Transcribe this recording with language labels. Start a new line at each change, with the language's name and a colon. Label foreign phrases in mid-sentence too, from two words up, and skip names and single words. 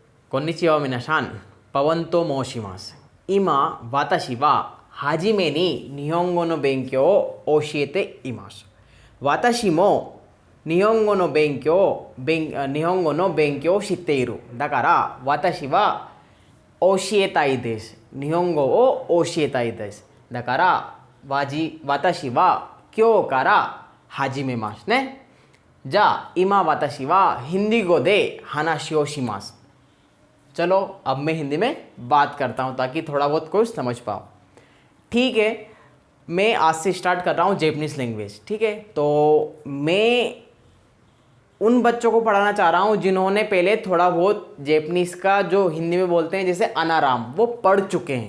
Japanese: こんにちは皆さん, pawan to moshimasu. 今私は初めに日本語の勉強を教えています. 私も日本語の勉強を知っている. だから私は教えたいです. 日本語を教えたいです。だから私は今日から始めますね. じゃ、今私はヒンディー語で話をします.
Hindi: चलो अब मैं हिंदी में बात करता हूँ ताकि थोड़ा बहुत कुछ समझ पाओ. ठीक है, मैं आज से स्टार्ट कर रहा हूँ
English: Japanese language.
Hindi: ठीक है, तो मैं उन बच्चों को पढ़ाना चाह रहा हूँ जिन्होंने पहले थोड़ा बहुत जैपनीज़ का जो हिंदी में बोलते हैं जैसे अनाराम वो पढ़ चुके हैं.